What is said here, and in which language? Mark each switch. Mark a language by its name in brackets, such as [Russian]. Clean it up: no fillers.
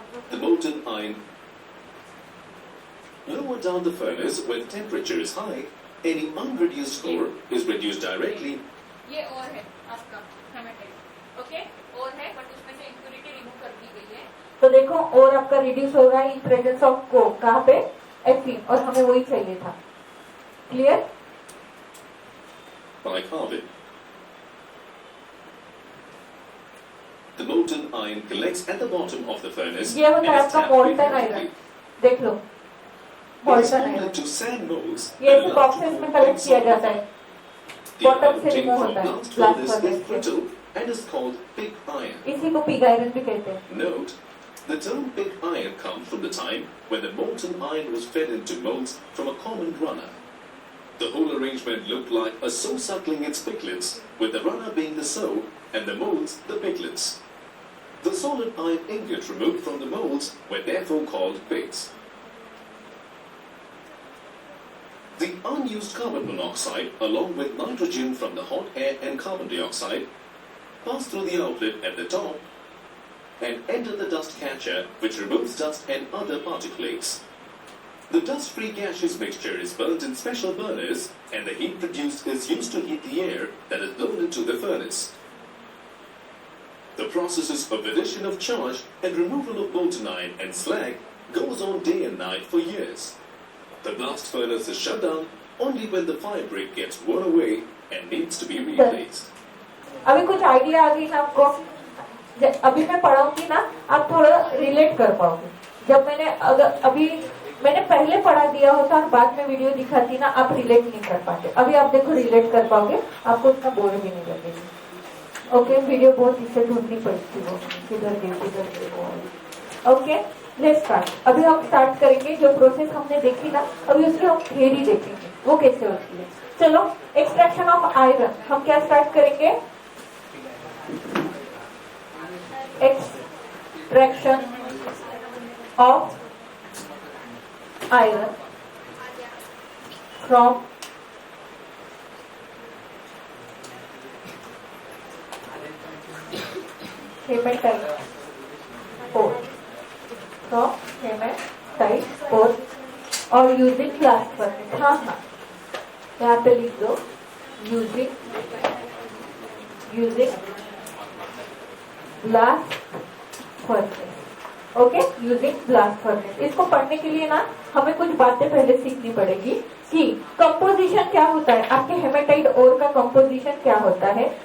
[English] The molten iron. Lower down the furnace, where the temperature is high, any unreduced core is reduced directly. [Hindi] ये और है आपका haematite, okay, और है, but उसमें से इम्प्योरिटी रिमूव कर दी गई है। तो देखो, और आपका रिड्यूस हो रहा है इन प्रेजेंस ऑफ कोक, कहाँ पे? Fe, और हमें वही चाहिए था। Clear? [English] By carbon. The molten iron collects at the bottom of the furnace. [Hindi] ये होता है आपका molten iron, देख लो, molten iron। [English] To sand molds. [Hindi] ये ऐसे बॉक्सेस में कलेक्ट किया जाता है, बॉटम से रिमूव होता है ब्लास्ट फर्नेस से, [English] and is called pig iron. [Hindi] इसी को पिग आयरन भी कहते हैं। [English] Note, the term pig iron comes from the time when the molten iron was fed into molds from a common runner. The whole arrangement looked like a sow suckling its piglets, with the runner being the sow and the molds the piglets. The solid iron ingot removed from the molds were therefore called pigs. The unused carbon monoxide, along with nitrogen from the hot air and carbon dioxide, pass through the outlet at the top and enter the dust catcher, which removes dust and other particulates. The dust-free gaseous mixture is burnt in special burners, and the heat produced is used to heat the air that is blown into the furnace. The processes of addition of charge and removal of molten iron and slag goes on day and night for years. The blast furnace is shut down only when the fire break gets worn away and needs to be replaced. [Hindi] अभी कुछ idea आ गई ना आपको? अभी मैं पढ़ाऊंगी ना, आप थोड़ा रिलेट कर पाओगे। जब मैंने अभी मैंने पहले पढ़ा दिया होता और बाद में वीडियो दिखाती ना, आप रिलेट नहीं कर पाते। अभी आप देखो रिलेट कर पाओगे, आपको इतना बोर भी नहीं लगेगा। ओके, वीडियो बहुत इससे ढूंढनी पड़ती है, किधर गई। Okay, [English] Let's start. [Hindi] अभी हम स्टार्ट करेंगे, जो प्रोसेस हमने देखी ना, अभी उसमें हम थ्योरी देखेंगे वो कैसे होती है। चलो, एक्सट्रैक्शन ऑफ आयरन हम क्या स्टार्ट करेंगे? [English] Extraction of iron from hematite ore, from hematite ore और using blast furnace. [Hindi] हाँ हाँ, यहाँ पे लिख दो using blast furnace. Okay, using blast furnace. इसको पढ़ने के लिए ना हमें कुछ बातें पहले सीखनी पड़ेगी कि कंपोजिशन क्या होता है, आपके हेमेटाइट ओर का कंपोजिशन क्या होता है।